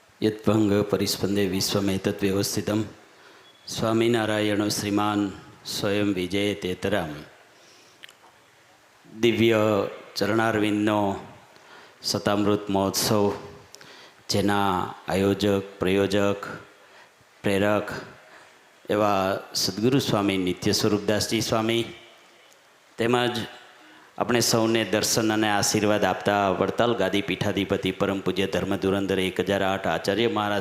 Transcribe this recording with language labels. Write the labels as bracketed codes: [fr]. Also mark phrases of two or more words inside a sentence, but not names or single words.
[sa] यद्भंग परिस्पंदे विश्वमेतद्व्यवस्थितं स्वामीनारायण श्रीमान स्वयं विजयतेतराम। [gu] दिव्य चरणारविंदનો શતામૃત મહોત્સવ જેના આયોજક પ્રયોજક પ્રેરક એવા સદગુરુ સ્વામી નિત્ય સ્વરૂપદાસજી સ્વામી તેમજ આપણે સૌને દર્શન અને આશીર્વાદ આપતા વડતાલ ગાદી પીઠાધિપતિ પરમ પૂજ્ય ધર્મ ધુરંધર 1008 આચાર્ય મહારાજ